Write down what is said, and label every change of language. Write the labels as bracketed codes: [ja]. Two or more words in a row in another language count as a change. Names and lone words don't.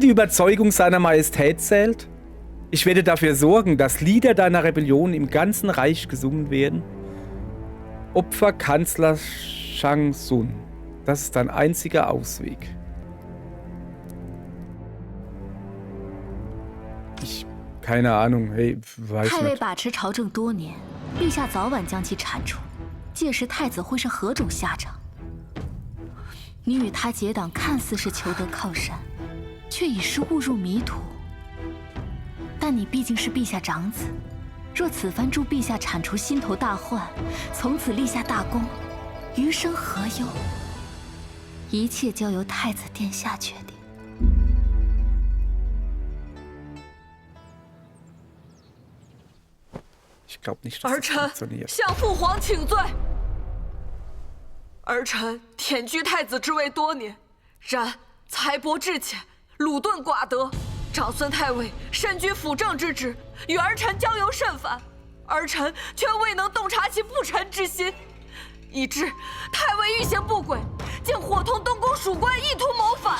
[de] Allein die Überzeugung seiner Majestät zählt? Ich werde dafür sorgen, dass Lieder deiner Rebellion im ganzen Reich gesungen werden. Opfer Kanzler Shang Sun. Das ist dein einziger Ausweg. Keine Ahnung, hey, weiß [zh] 太尉 [de] nicht. [zh] 把持朝政多年，陛下早晚将其铲除，届时太子会是何种下场？你与他结党，看似是求得靠山，却已是误入迷途。但你毕竟是陛下长子，若此番助陛下铲除心头大患，从此立下大功，余生何忧？一切交由太子殿下决定。 [de] Ich glaube nicht, dass [zh] 儿 [de] das [zh] 臣 [de] funktioniert. [zh] 向父皇请罪。儿臣忝居太子之位多年，然才薄志浅，鲁钝寡德。长孙太尉身居辅政之职，与儿臣交游甚繁，儿臣却未能洞察其不臣之心，以致太尉欲行不轨，竟伙同东宫属官意图谋反。